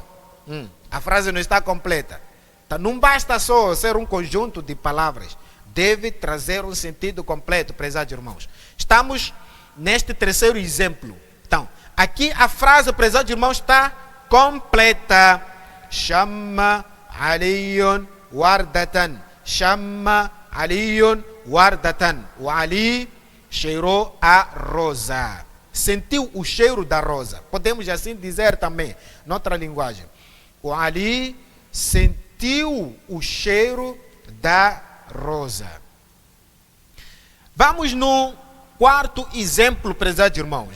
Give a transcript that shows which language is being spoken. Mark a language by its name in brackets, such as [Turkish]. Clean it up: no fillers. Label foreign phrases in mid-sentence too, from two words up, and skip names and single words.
[Portuguese] A frase não está completa. Então, não basta só ser um conjunto de palavras. Deve trazer um sentido completo, prezados irmãos. Estamos neste terceiro exemplo. Então, aqui a frase, prezados irmãos, está completa. [Arabic] شمّ عليٌّ وردةً. شمّ عليٌّ وردةً. [Portuguese] O Ali cheirou a rosa. Sentiu o cheiro da rosa. Podemos assim dizer também, noutra linguagem. O Ali sentiu o cheiro da rosa. Vamos no quarto exemplo, prezados irmãos.